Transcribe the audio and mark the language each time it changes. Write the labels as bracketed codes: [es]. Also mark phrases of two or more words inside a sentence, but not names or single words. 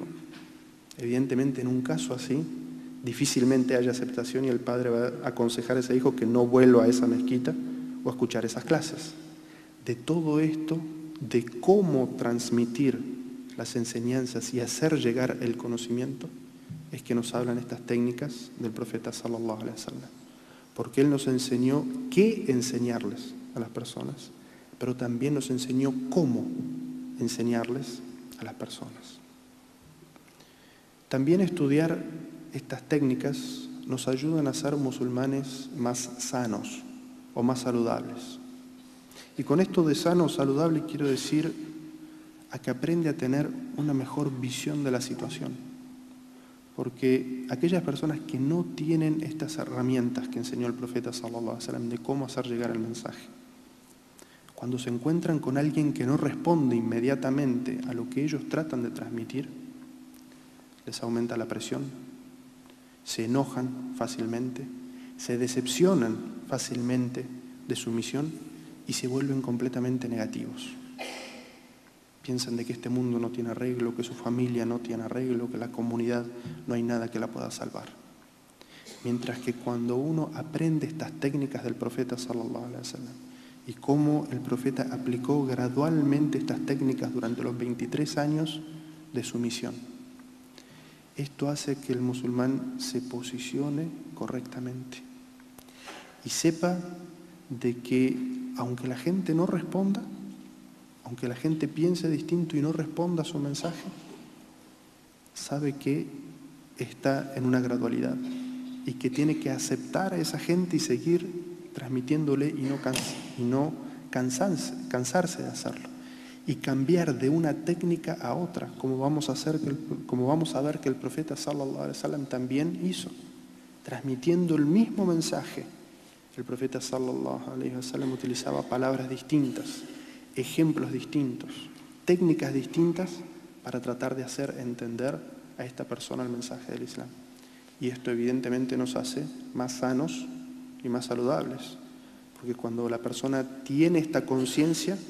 [es] Evidentemente, en un caso así, difícilmente haya aceptación y el padre va a aconsejar a ese hijo que no vuelva a esa mezquita o a escuchar esas clases. De todo esto, de cómo transmitir las enseñanzas y hacer llegar el conocimiento, es que nos hablan estas técnicas del profeta [ar] صلى الله عليه وسلم. [es] Porque él nos enseñó qué enseñarles a las personas, pero también nos enseñó cómo enseñarles a las personas. También estudiar estas técnicas nos ayudan a ser musulmanes más sanos o más saludables. Y con esto de sano o saludable quiero decir a que aprende a tener una mejor visión de la situación. Porque aquellas personas que no tienen estas herramientas que enseñó el profeta [ar] صلى الله عليه وسلم [es] de cómo hacer llegar el mensaje, cuando se encuentran con alguien que no responde inmediatamente a lo que ellos tratan de transmitir, les aumenta la presión, se enojan fácilmente, se decepcionan fácilmente de su misión y se vuelven completamente negativos. Piensan de que este mundo no tiene arreglo, que su familia no tiene arreglo, que la comunidad no hay nada que la pueda salvar. Mientras que cuando uno aprende estas técnicas del profeta [ar] صلى الله عليه وسلم [es] y cómo el profeta aplicó gradualmente estas técnicas durante los 23 años de su misión, esto hace que el musulmán se posicione correctamente y sepa de que aunque la gente no responda, aunque la gente piense distinto y no responda a su mensaje, sabe que está en una gradualidad y que tiene que aceptar a esa gente y seguir transmitiéndole y no cansarse de hacerlo. Y cambiar de una técnica a otra, como vamos a ver que el profeta [ar] صلى الله عليه وسلم [es] también hizo, transmitiendo el mismo mensaje. El profeta [ar] صلى الله عليه وسلم [es] utilizaba palabras distintas, ejemplos distintos, técnicas distintas para tratar de hacer entender a esta persona el mensaje del Islam. Y esto evidentemente nos hace más sanos y más saludables, porque cuando la persona tiene esta conciencia,